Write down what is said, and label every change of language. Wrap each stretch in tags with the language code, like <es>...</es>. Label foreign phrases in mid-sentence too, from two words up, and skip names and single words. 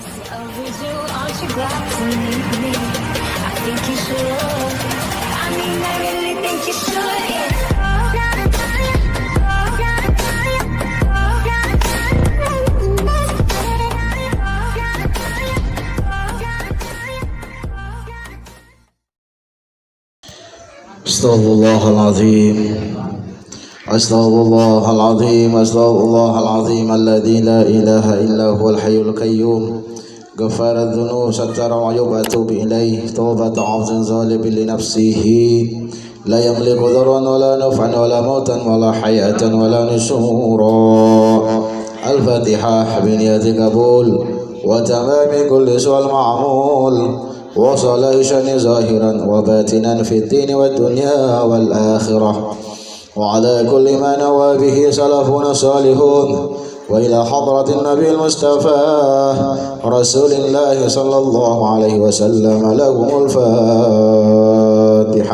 <en>Overdue, aren't you glad to meet me? I think you should. I mean, I really think you should.</en> <ar>Astaghfirullahaladzim. Astaghfirullahaladzim. Astaghfirullahaladzim. الذي لا إله إلا هو الحي القيوم غفار الذنوب ستار العيوب أتوب إليه. توبة عبد ظالم لنفسه لا يملك ضرا ولا نفعا ولا موتا ولا حياة ولا نشورا. الفاتحة بنية قبول وتمام كل سؤال مأمول. وصلاة شأن ظاهرا وباطنا في الدين والدنيا والآخرة وعلى كل ما نوى به سلفنا الصالحون وإلى حضرة النبي المصطفى رسول الله صلى الله عليه وسلم لهم الفاتحة.</ar>